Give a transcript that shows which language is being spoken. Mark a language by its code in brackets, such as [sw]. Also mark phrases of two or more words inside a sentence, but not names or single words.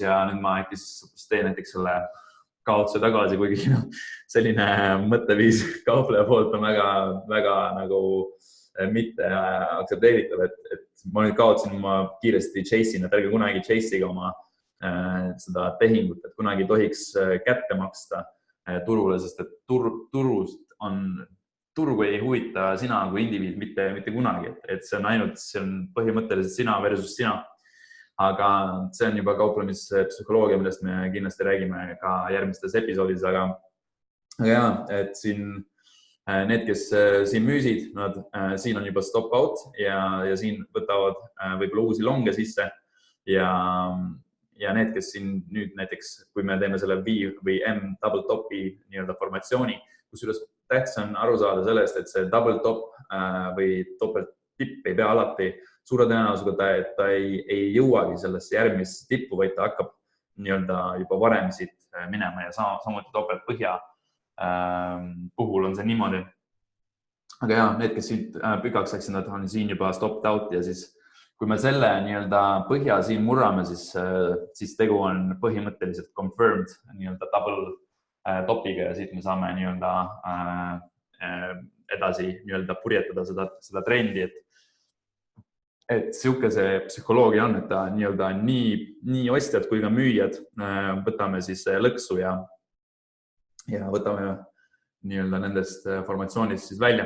[et] ja nüüd ma äkki teen näiteks selle kaotuse tagasi, kuigi selline mõtteviis kaupleja poolt on väga nagu mitte aktsepteeritav, et ma nüüd kaotsin, ma kiiresti chase'in, et ärge kunagi chase'iga oma seda tehingut, et kunagi ei tohiks kätte maksta turule, sest et turgu ei huvita sina kui indiviid mitte kunagi, et see on põhimõtteliselt sina versus sina. Aga see on juba kauplemispsühholoogia, millest me kindlasti räägime ka järgmistes episoodis, aga jah, et siin need, kes siin müüsid, nad siin on juba [en] stop out [et] ja siin võtavad võib-olla uusi longe sisse ja need, kes siin nüüd näiteks, kui me teeme selle V või M [en] double topi [et] nii-öelda formatsiooni, kusjuures tähtis on aru saada sellest, et see [en] double top [et] või topelt tipp ei pea alati suure tõenäosusega, et ta ei jõuagi sellesse järgmisse tippu, vaid ta hakkab nii-öelda juba varem siit minema ja samuti topelt põhja puhul on see niimoodi. Aga jah, need, kes siit pikaks läksid, nad on siin juba [en] stopped out [et] ja siis kui me selle nii-öelda põhja siin murrame, siis tegu on põhimõtteliselt confirmed nii-öelda [en] double topiga [et] ja siit me saame nii-öelda edasi nii-öelda purjetada seda trendi, et sihuke see psühholoogia on, et ta nii-öelda nii ostjad kui ka müüjad võtame siis lõksu ja võtame nii-öelda nendest formatsioonist siis välja.